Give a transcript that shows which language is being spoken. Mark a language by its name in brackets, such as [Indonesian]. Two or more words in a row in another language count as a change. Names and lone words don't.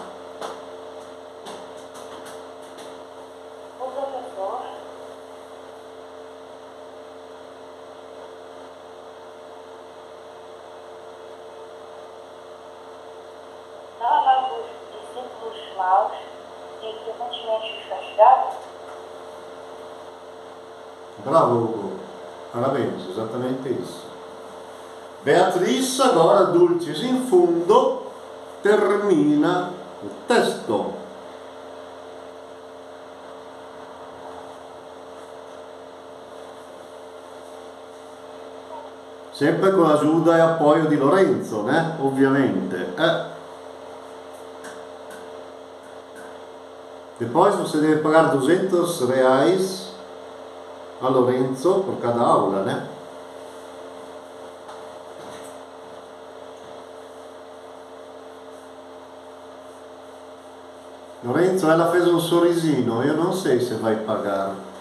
[Portuguese] O professor não amava os discípulos maus e frequentemente os castigava? Bravo, Hugo. Parabéns, exatamente isso. Beatriz, agora, [Latin] dulcis in fundo, [Portuguese] termina o testo. Sempre com a ajuda e apoio di Lorenzo, né? Ovviamente. Depois você deve pagar R$ 200 a Lorenzo por cada aula, né? Lorenzo, ela fez um sorrisinho, eu não sei se vai pagar.